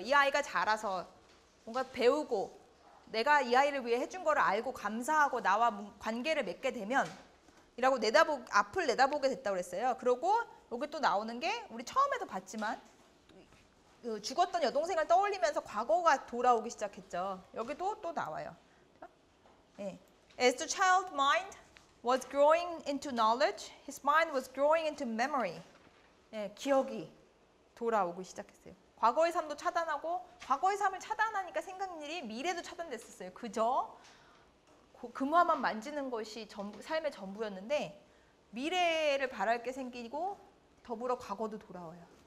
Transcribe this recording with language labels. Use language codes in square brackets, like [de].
[ko] 이 아이가 자라서 뭔가 배우고 내가 이 아이를 위해 해준 거를 알고 감사하고 나와 관계를 맺게 되면 이라고 앞을 내다보게 됐다고 그랬어요. 그리고 여기 또 나오는 게 우리 처음에도 봤지만 죽었던 여동생을 떠올리면서 과거가 돌아오기 시작했죠. 여기도 또 나와요. [en] As the child mind was growing into knowledge, his mind was growing into memory. [ko] 기억이 돌아오기 시작했어요. 과거의 삶도 차단하고 과거의 삶을 차단하니까 생각는 일이 미래도 차단됐었어요. 그저 금화만 만지는 것이 삶의 전부였는데 미래를 바랄 게 생기고 더불어 과거도 돌아와요.